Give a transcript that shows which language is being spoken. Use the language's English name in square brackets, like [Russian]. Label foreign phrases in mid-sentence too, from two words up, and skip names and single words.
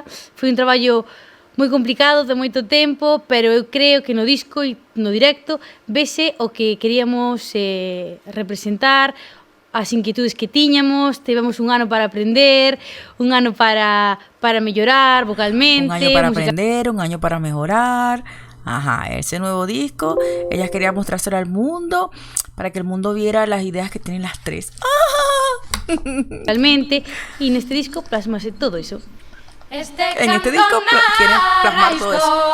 [Galician] Foi un traballo moi complicado, de moito tempo, pero eu creo que no disco e no directo vese o que queríamos representar, as inquietudes que tiñamos. Tivemos un ano para aprender, un ano para mellorar vocalmente. [Spanish] Un año para aprender, un año para mejorar. Ese nuevo disco, ellas querían mostrárselo al mundo para que el mundo viera las ideas que tienen las tres. [Galician] Realmente, y neste disco plasmase todo eso. [Spanish] En este disco quieren plasmar todo eso.